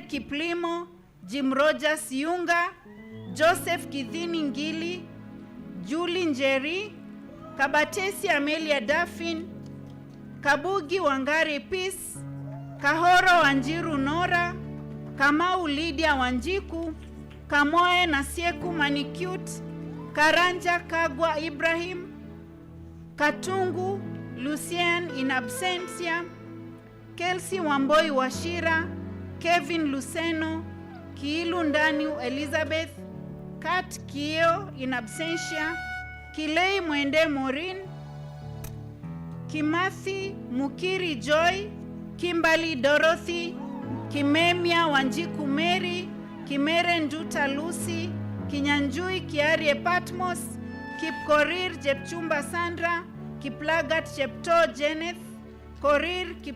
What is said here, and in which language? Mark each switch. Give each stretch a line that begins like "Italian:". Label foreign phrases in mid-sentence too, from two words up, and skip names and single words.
English: Kiplimo, Jim Rogers Yunga, Joseph Kithini Ngili, Julie Njeri, Kabatesi Amelia Daffin, Kabugi Wangari Peace, Kahoro Wanjiru Nora, Kamau Lydia Wanjiku, Kamoe Nasieku Manicute, Karanja Kagwa Ibrahim, Katungu Lucien
Latin: in absentia,
English: Kelsey Wamboi Washira, Kevin Luceno, Kiilu Ndani Elizabeth, Kat Kio
Latin: in absentia,
English: Kilei Mwende Morin, Kimathi Mukiri Joy, Kimberly Dorothy, Kimemia Wanjiku Mary, Kimere Nduta Lucy, Kinyanjui Kiarie Patmos, Kipkorir Jepchumba Sandra, Kiplagat Chepto Jeneth, Korir